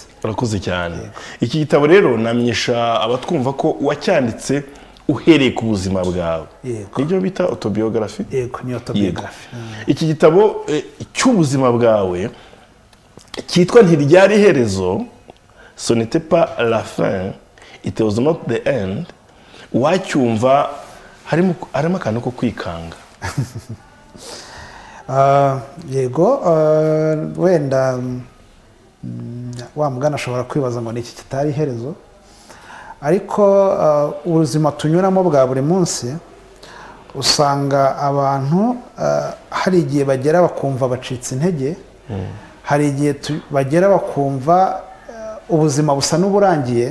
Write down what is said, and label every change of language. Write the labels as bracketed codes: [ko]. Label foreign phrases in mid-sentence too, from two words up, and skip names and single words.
[rw] Urakoze cyane. Iki gitabo rero namenyesha abatwumva ko wacyanditse uhereye ku buzima bwawe. Nibyo bita autobiography? Yego, ni autobiography. Iki gitabo cy'ubuzima bwawe cyitwa Ntiryari Iherezo, [fr] Ce n'était pas la fin, [en] It was not the end, [rw] wacyumva harimo akantu ko kwikanga? Yego, wenda wa mugana ashobora kwibaza ngo ni iki kitari iherezo, ariko ubuzima tunyuramo bwa buri munsi usanga abantu hari igihe bagera bakumva bacitse intege, hari igihe bagera bakumva ubuzima busa n'uburangiye.